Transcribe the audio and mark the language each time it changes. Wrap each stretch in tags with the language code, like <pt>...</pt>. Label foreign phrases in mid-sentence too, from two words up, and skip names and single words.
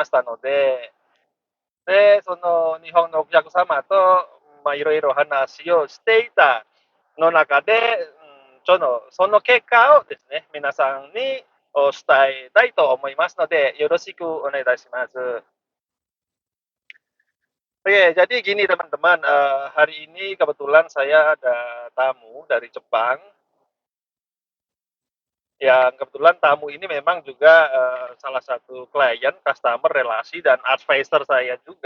<ja>したので、で、その日本のお客様と、いろいろ話をしていたの中で、その結果をですね、皆さんに伝えたいと思いますので、よろしくお願いいたします。</ja> <id>Oke, jadi gini teman-teman, hari ini kebetulan saya ada tamu dari Jepang, yang kebetulan tamu ini memang juga salah satu klien, customer, relasi, dan advisor saya juga.</id>